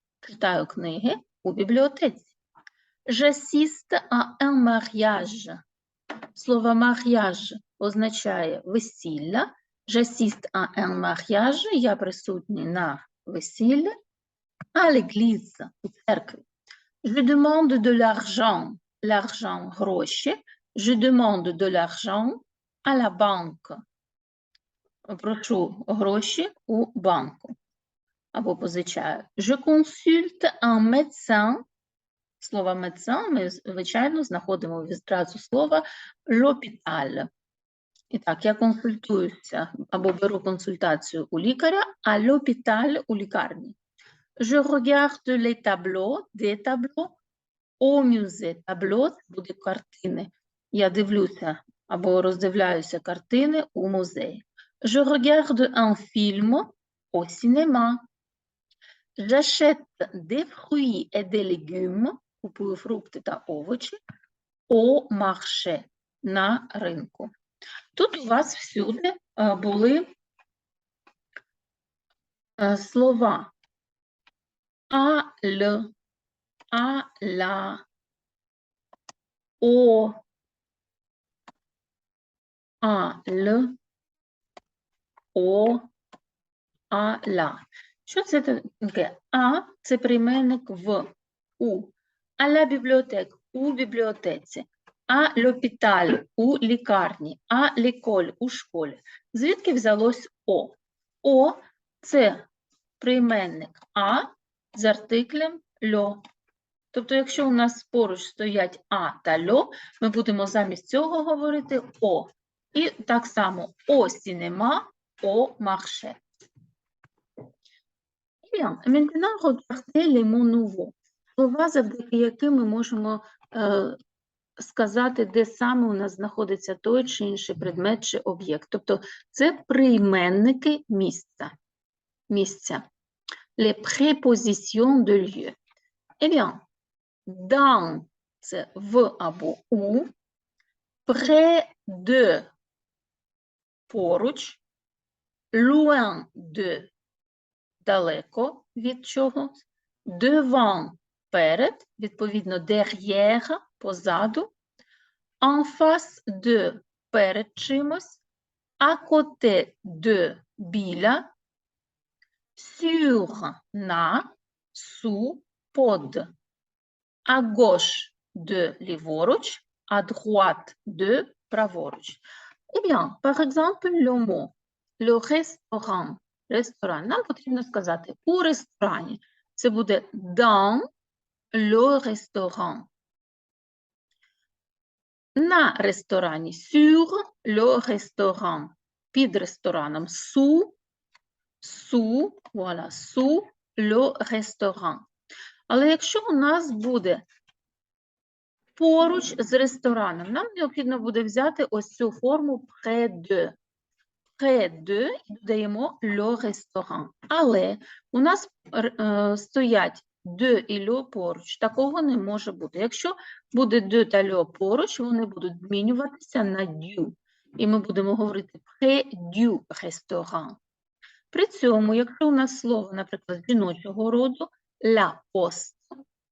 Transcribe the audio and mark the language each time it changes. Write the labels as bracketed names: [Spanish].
[Ukrainian] Читаю книги у бібліотеці. [French] J'assiste à un mariage. [Ukrainian] Слово mariage означає весілля. [French] J'assiste à un mariage. [Ukrainian] Я присутній на весіллі. [French] À l'église, [Ukrainian] у церкві. [French] Je demande de l'argent. L'argent – гроші. Je demande de l'argent à la banque. [Ukrainian] Прошу гроші у банку. Або позичаю. [French] Je consulte un médecin. [Ukrainian] Слово médecin ми, звичайно, знаходимо відразу слова l'hôpital. І так, я консультуюся або беру консультацію у лікаря, а l'hôpital у лікарні. [French] Je regarde les tableaux, des tableaux au musée. [Ukrainian] Табло – це буде картини. Я дивлюся або роздивляюся картини у музеї. [French] Je regarde un film au cinéma. J'achète des fruits et des légumes, [Ukrainian] купую фрукти та овочі, [French] au marché, [Ukrainian] на ринку. Тут у вас всюди були слова à, le, à, la, au, à, le, о, а, ла. Що це таке? А – це прийменник в, у. А ла бібліотек – у бібліотеці. А l'hôpital – у лікарні. А l'école – у школі. Звідки взялось о? О – це прийменник а з артиклем льо. Тобто, якщо у нас поруч стоять а та льо, ми будемо замість цього говорити о. І так само о сінема, [French] au marché. Bien, maintenant, regardez les mots nouveaux. [Ukrainian] Слова, завдяки яким ми можемо сказати, де саме у нас знаходиться той чи інший предмет чи об'єкт. Тобто це прийменники місця. [French] Les prépositions de lieu. Eh bien, dans – [Ukrainian] це в або у, [French] près de – поруч, loin de – [Ukrainian] далеко від чогось, [French] devant – перед, відповідно derrière – позаду, en face de – [Ukrainian] перед чимось, [French] à côté de – біля, sur – на, sous – под, à gauche de – ліворуч, à droite de – праворуч. Eh bien, par exemple, le mot le restaurant. [Ukrainian] Ресторан. Нам потрібно сказати у ресторані. Це буде [French] dans le restaurant. [Ukrainian] На ресторані. [French] Sur le restaurant. [Ukrainian] Під рестораном. [French] Sous le restaurant. [Ukrainian] Але якщо у нас буде поруч з рестораном, нам необхідно буде взяти ось цю форму [French] près de. Près de [Ukrainian] і додаємо [French] le restaurant. [Ukrainian] Але у нас стоять de і le поруч. Такого не може бути. Якщо буде de та le поруч, вони будуть змінюватися на du. І ми будемо говорити [French] près du restaurant. [Ukrainian] При цьому, якщо у нас слово, наприклад, жіночого роду, la poste,